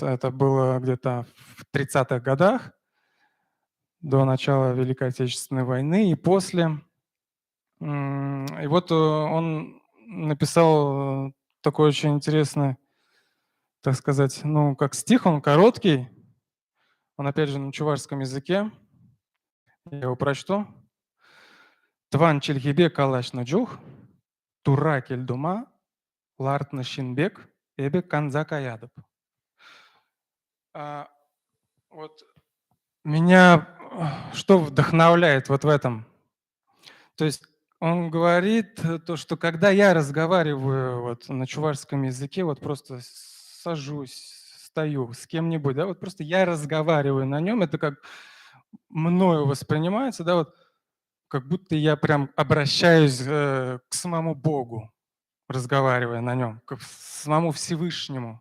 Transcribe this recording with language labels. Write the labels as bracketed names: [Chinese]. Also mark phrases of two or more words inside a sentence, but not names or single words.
[Russian] Это было где-то в 30-х годах, до начала Великой Отечественной войны и после. И вот он написал такой очень интересный, так сказать, ну, как стих, он короткий, он опять же на чувашском языке. Я его прочту. [Chuvash] Тван чельгибе калашна джух, тура кельдума, лартна шинбек, эбе канзака ядып. [Russian] Вот меня что вдохновляет вот в этом? То есть он говорит то, что когда я разговариваю вот на чувашском языке, вот просто сажусь, стою с кем-нибудь, да, вот просто я разговариваю на нем, это как мною воспринимается, да, вот как будто я прям обращаюсь к самому Богу, разговаривая на нем, к самому Всевышнему.